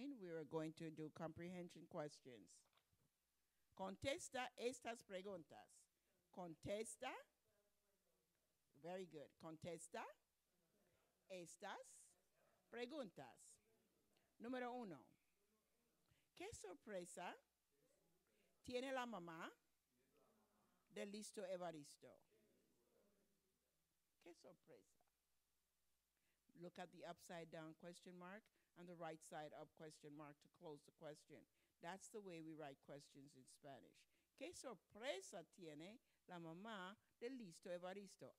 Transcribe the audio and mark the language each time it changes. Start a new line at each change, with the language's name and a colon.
English: We are going to do comprehension questions.
Spanish: Contesta estas preguntas. Contesta.
English: Very good.
Spanish: Contesta estas preguntas. Número 1. ¿Qué sorpresa tiene la mamá de Listo Evaristo? ¿Qué sorpresa?
English: Look at the upside down question mark and the right side up question mark to close the question. That's the way we write questions in Spanish.
Spanish: ¿Qué sorpresa tiene la mamá de Listo Evaristo?